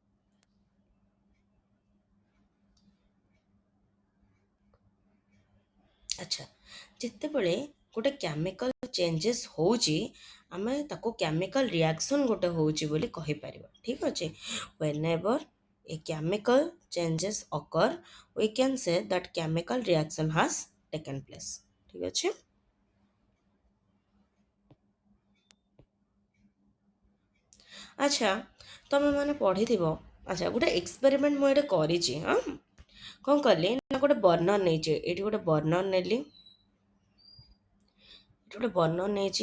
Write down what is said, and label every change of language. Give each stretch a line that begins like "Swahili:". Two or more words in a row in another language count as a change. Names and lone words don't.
Odia: ଆଚ୍ଛା, ଯେତେବେଳେ ଗୋଟେ
English: chemical changes
Odia: ହେଉଛି, ଆମେ ତାକୁ
English: chemical reaction
Odia: ଗୋଟେ ହେଉଛି ବୋଲି କହିପାରିବା। ଠିକ୍ ଅଛି।
English: when ever a chemical changes occur, we can say that chemical reaction has taken place.
Odia: ଠିକ୍ ଅଛି। ଆଚ୍ଛା ତମେ ମାନେ ପଢ଼ିଥିବ। ଆଚ୍ଛା, ଗୋଟେ ଏକ୍ସପେରିମେଣ୍ଟ ମୁଁ ଏଇଟା କରିଛି। ହଁ, କ'ଣ କଲି ନା ଗୋଟେ ବର୍ଣ୍ଣର ନେଇଛି। ଏଇଠି ଗୋଟେ ବର୍ଣ୍ଣର ନେଲି, ଏଇଠି ଗୋଟେ ବର୍ଣ୍ଣର ନେଇଛି।